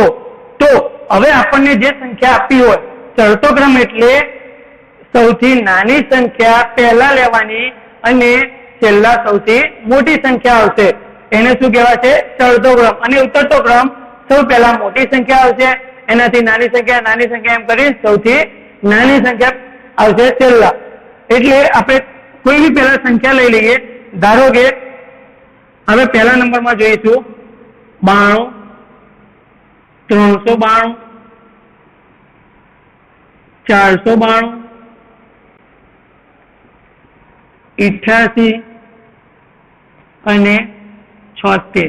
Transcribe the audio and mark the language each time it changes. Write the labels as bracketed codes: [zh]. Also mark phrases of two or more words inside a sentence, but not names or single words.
[gu] તો હવે આપણને જે સંખ્યા આપી હોય, ચડતો ક્રમ એટલે સૌથી નાની સંખ્યા પહેલા લેવાની અને છેલ્લા સૌથી મોટી સંખ્યા આવશે. એને શું કહેવાય છે? ચડતો ક્રમ. અને ઉતરતો ક્રમ સૌ પહેલા મોટી સંખ્યા આવશે, એનાથી નાની સંખ્યા એમ કરી સૌથી નાની સંખ્યા આવશે છેલ્લા. એટલે આપણે કોઈ બી પહેલા સંખ્યા લઈ લઈએ। ધારો કે હવે પહેલા નંબર માં જોઈશું 92, 392, 492, 88 અને 76।